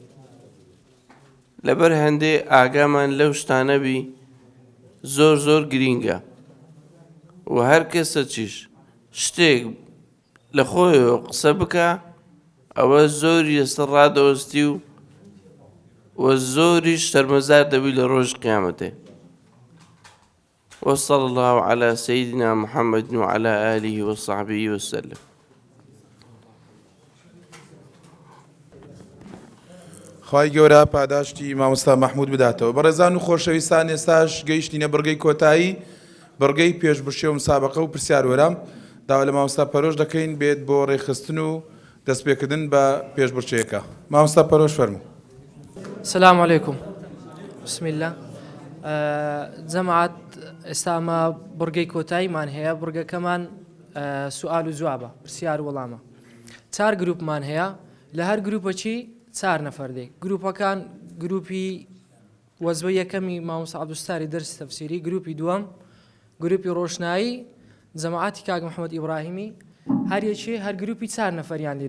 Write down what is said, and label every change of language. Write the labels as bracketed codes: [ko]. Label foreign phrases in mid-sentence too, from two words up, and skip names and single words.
[ckb] لەبەر هەندێ ئاگامان لەو شتانە بی زۆر زۆر گرینگە و هەر کەسە چیش شتێک لە خۆیەوە قسە بکە، ئەوە زۆری لەسەر ڕادەوەستی و زۆریش شەرمەزار دەبی لە ڕۆژ قیامەتێ. [ar] وصلى الله على سيدنا محمد وعلى آله وصحبه وسلم. [ckb] خی گەورە پاداشتی مامۆستا مەحموود بداتەوە. بەڕێزان و خۆشەویستان، ئێستاش گەیشتینە بڕگەی کۆتایی، بڕگەی پێشبڕشێ و مسابقە و پرسیاروەرە. داوا لە مامۆستا پەرۆش دەکەین بێت بۆ ڕێخستن و دەستپێکردن بە پێشبڕچەیەەکە. مامۆستا پەرۆش فەرموو. [ar] السلام عليكم. بسم الله. [ckb] جەماعەت ئێستا ئەمە بڕگەی کۆتاییمان هەیە. بڕگەکەمان سوال و جوابە، پرسیار و وەڵامە. 4 گروپمان هەیە، لە هەر گروپەچی 4 نەفەر دێک. گروپەکان گروپی وەزوە یەکەمی مامۆستا عەبدولستاری دەرس تەفسیری، گروپی دووەم گروپی ڕۆشنایی جەماعەتی کاک محەممەد ئیبراهیمی، هەر یەکێ هەر گروپی 4 نەفەریان لێدێ.